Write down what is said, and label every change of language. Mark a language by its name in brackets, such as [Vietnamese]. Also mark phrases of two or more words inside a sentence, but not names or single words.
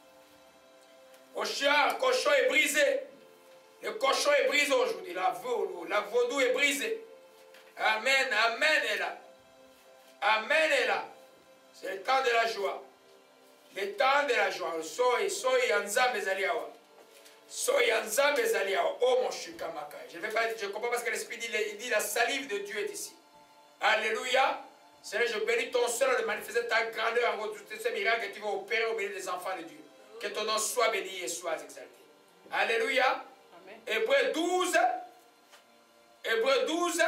[French] Le cochon est brisé. Le cochon est brisé aujourd'hui. La vaudou est brisée. Amen, amen est là. Amen est là. C'est le temps de la joie. Le temps de la joie. Soy anzambe zaliawa. Soy anzambe zaliawa. Oh mon chukamaka. Je ne vais pas dire, je comprends parce que l'Esprit dit, il dit la salive de Dieu est ici. Alléluia. Seigneur, je bénis ton Seigneur de manifester ta grandeur en tous ces miracles que tu vas opérer au milieu des enfants de Dieu. Que ton nom soit béni et soit exalté. Alléluia. Hébreux 12. Hébreux 12.